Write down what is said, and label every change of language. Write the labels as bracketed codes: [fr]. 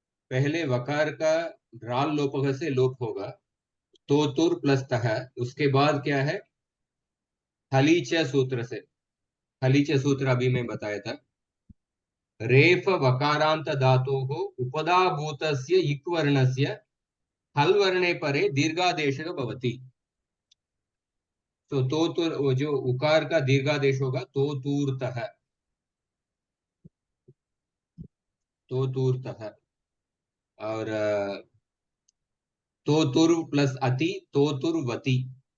[hi] पहले वकार का राल लोपः से लोप होगा, तोतुर प्लस तह। उसके बाद क्या है? हलीच सूत्र से। हलीच सूत्र अभी मैं बताया था। [sa] रेफ वकारांत धातोः उपधाभूतस्य इक् वर्णस्य हल वर्णे परे दीर्घादेशः भवति। [hi] तो तोतुर, वो जो उकार का दीर्घादेश होगा तोतूर्तः। तोतूर्तः। और तोतुर्व प्लस अति तोतुर्वति।